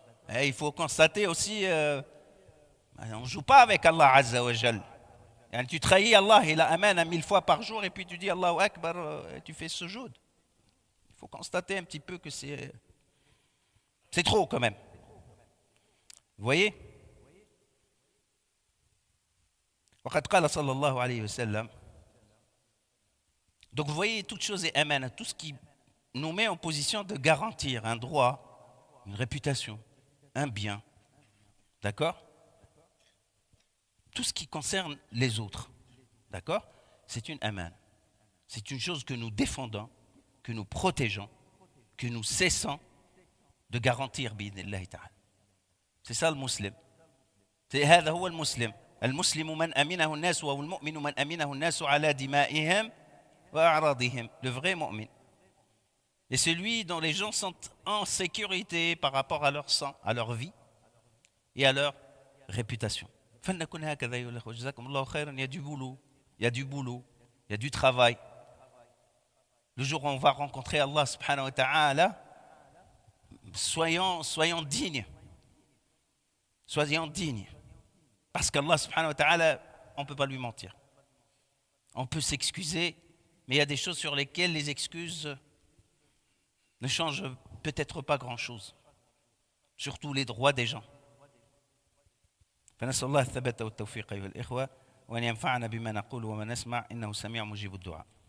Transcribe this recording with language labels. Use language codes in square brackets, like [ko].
[fr] Et il faut constater aussi, on ne joue pas avec Allah Azza wa Jal. Tu trahis Allah, il amène 1000 fois par jour et puis tu dis Allahu Akbar et tu fais sujoud. Il faut constater un petit peu que c'est trop quand même. Vous voyez? [ar] وقد قال صلى الله عليه وسلم. [fr] Donc vous voyez, toute chose est amène, tout ce qui nous met en position de garantir un droit, une réputation, un bien. D'accord? Tout ce qui concerne les autres. D'accord? C'est une amène. C'est une chose que nous défendons, que nous protégeons, que nous cessons de garantir [ar] bi'idhnillahi ta'ala. [fr] C'est ça le musulman. [ar] C'est هذا هو المسلم. المسلم من أمنه الناس والمؤمن من أمنه الناس على دمائهم. [fr] Le vrai mu'min. Et celui dont les gens sont en sécurité par rapport à leur sang, à leur vie et à leur réputation. Il y a du boulot, il y a du travail. Le jour où on va rencontrer Allah subhanahu wa ta'ala, soyons dignes. Soyons dignes. Parce qu'Allah subhanahu wa ta'ala, on ne peut pas lui mentir. On peut s'excuser. Mais il y a des choses sur lesquelles les excuses ne changent peut-être pas grand-chose. Surtout les droits des gens. [ar] فنسأل الله الثبات والتوفيق أيها الإخوة وأن ينفعنا بما نقول وما نسمع إنه سميع مجيب الدعاء.